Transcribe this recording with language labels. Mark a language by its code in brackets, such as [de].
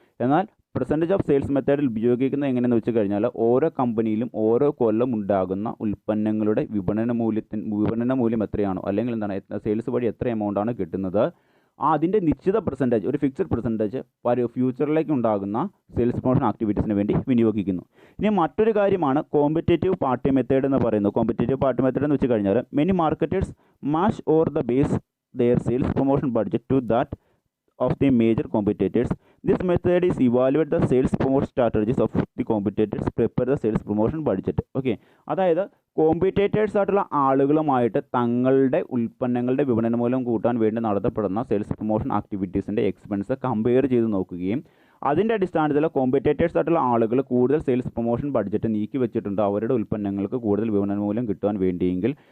[ml] എന്നാൽ percentage of sales മെത്തേഡിൽ ഉപയോഗിക്കുന്നത് എങ്ങനെയെന്ന് വെച്ച് കഴിഞ്ഞാൽ, ഓരോ കമ്പനിയിലും ഓരോ കൊല്ലം ഉണ്ടാകുന്ന ഉൽപ്പന്നങ്ങളുടെ വിപണന മൂല്യം എത്രയാണോ, അല്ലെങ്കിൽ എന്താണ് സെയിൽസ് വഴി എത്ര എമൗണ്ടാണ് കിട്ടുന്നത്, അതിൻ്റെ നിശ്ചിത പെർസെൻറ്റേജ്, ഒരു ഫിക്സഡ് പെർസെൻറ്റേജ് ഫ്യൂച്ചറിലേക്ക് ഉണ്ടാകുന്ന സെയിൽസ് പ്രൊമോഷൻ ആക്ടിവിറ്റീസിന് വേണ്ടി വിനിയോഗിക്കുന്നു. ഇനി മറ്റൊരു കാര്യമാണ് കോമ്പറ്റേറ്റീവ് പാർട്ടി മെത്തേഡ് എന്ന് പറയുന്നത്. കോമ്പറ്റേറ്റീവ് പാർട്ടി മെത്തേഡ് എന്ന് വെച്ച് കഴിഞ്ഞാൽ, [en] Many marketers match or the base their sales promotion budget to that of the major competitors. This method is evaluate the sales promotion strategies of the competitors, prepare the sales promotion budget. [ml] Okay, അതായത് competitors ആയിട്ടുള്ള ആളുകളുമായിട്ട് തങ്ങളുടെ ഉൽപ്പന്നങ്ങളുടെ വിപണന മൂല്യം കൂട്ടാൻ വേണ്ടി നടത്തപ്പെടുന്ന സെയിൽസ് പ്രൊമോഷൻ ആക്ടിവിറ്റീസിൻ്റെ എക്സ്പെൻസ് കമ്പയർ ചെയ്ത് നോക്കുകയും അതിൻ്റെ അടിസ്ഥാനത്തിൽ കോമ്പറ്റേറ്റേഴ്സ് ആയിട്ടുള്ള ആളുകൾ കൂടുതൽ സെയിൽസ് പ്രൊമോഷൻ ബഡ്ജറ്റ് നീക്കി വെച്ചിട്ടുണ്ട് അവരുടെ ഉൽപ്പന്നങ്ങൾക്ക് കൂടുതൽ വിപണന മൂല്യം കിട്ടാൻ വേണ്ടിയെങ്കിൽ